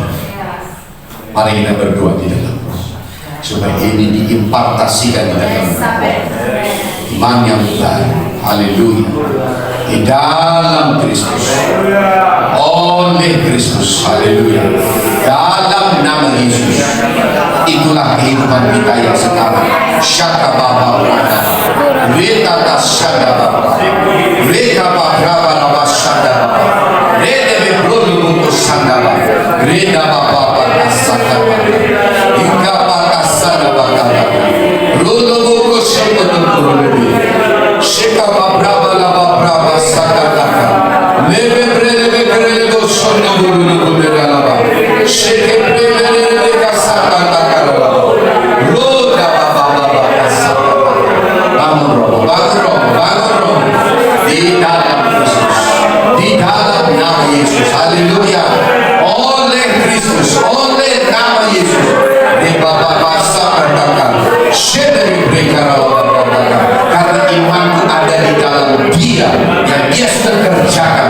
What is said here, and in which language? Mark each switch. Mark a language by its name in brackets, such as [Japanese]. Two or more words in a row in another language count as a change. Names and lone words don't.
[Indonesian] Mari kita berdoa di dalam Roh, supaya ini diimpartasikan di dalam Roh. Iman yang baru. Haleluya. Di dalam Kristus, oleh Kristus. Haleluya. Dalam nama Yesus, itulah kehidupan kita yang sekarang. Syaka Bapa Brada, Reta Tas Syada Bapa, Reka Bapa Bapa Syada Bapa, Reda Bebrolo Buku Sanda Bapa, Reda Bapa Bapa Sanda Bapa, Ika Bapa Sanda Bapa, Rolo Buku Sanda Bapa, Shika Bapa Bapa Bapa Sanda Bapa, Lebe Brede Brede Sono Bulu Bulu Bapa, Shike Brede Brede Sanda Bapa, Roda Bapa Bapa Sanda Bapa, bangun, di dalam Kristus, di dalam nama Yesus. Haleluya. Oleh Kristus, oleh nama Yesus. Di Bapa Bapa katakan, Shederi Brekara katakan, karena imanku ada di dalam Dia yang Dia sudah kerjakan.